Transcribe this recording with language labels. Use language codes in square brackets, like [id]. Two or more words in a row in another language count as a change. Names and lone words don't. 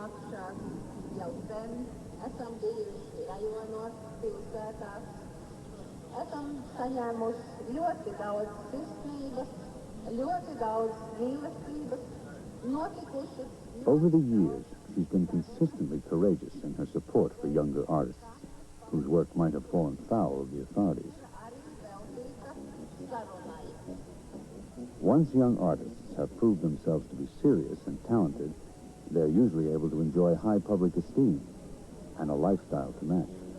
[lv] akšās jau sen esam bijuši rajonos, pilsētās. Esam saņēmuši ļoti daudz sirsnības, ļoti daudz mīlestības, notikušas. [en] Over the years, she's been consistently courageous in her support for younger artists, whose work might have fallen foul of the authorities. Once young artists have proved themselves to be serious and talented, they're usually able to enjoy high public esteem and a lifestyle to match.